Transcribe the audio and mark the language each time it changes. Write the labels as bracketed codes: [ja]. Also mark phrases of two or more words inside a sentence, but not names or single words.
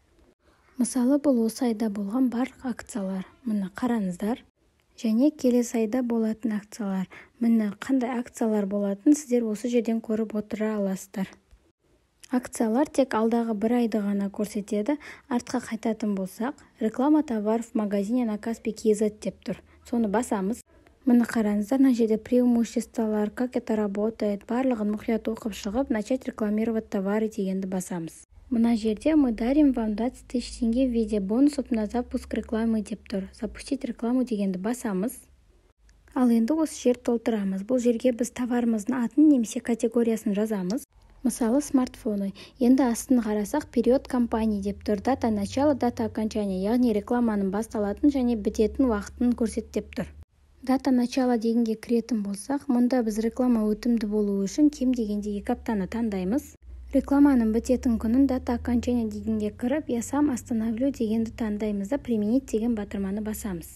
[kk] Мысалы, бұл осы айда болған барлық акциялар. Мұны қараңыздар. Және келесі айда болатын акциялар. Міне қандай акциялар болатын сіздер осы жерден көріп отыра аласыздар. Акциялар тек алдағы бір айды ғана көрсетеді. Артқа қайтатын болсақ, [ru] реклама товаров в магазине Каспи.kz [kk] деп тұр. Соны басамыз. Міне қараңыздар, мына жерде преимуществолар, [ru] как это работает, [kk] барлығын мұқият оқып шығып, [ru] начать рекламировать товары [kk] дегенді басамыз. Мына жерде [ru] мы дарим вам 20 тысяч тенге в виде бонусов на запуск рекламы [kk] деп тұр. [ru] Запустить рекламу [kk] дегенді басамыз. Ал енді осы жер толтырамыз. Бұл жерге біз товарымыздың атын немесе категориясын жазамыз. Мысалы, смартфоны. Енді астын қарасақ, [ru] период компании [kk] деп тұр. [ru] Дата начала, дата окончания, [kk] яғни рекламаның басталатын және бітетін уақытын көрсет деп тұр. [ru] Дата начала [kk] дегенге кіретін болсақ, мұнда біз реклама өтімді болуы үшін кем дегенде 2 аптаны таңдаймыз. Рекламаның бітетін күнін [ru] дата окончания [kk] дегенге кіріп, [ru] я сам остановлю [kk] дегенді таңдаймыз да применить деген батырманы басамыз.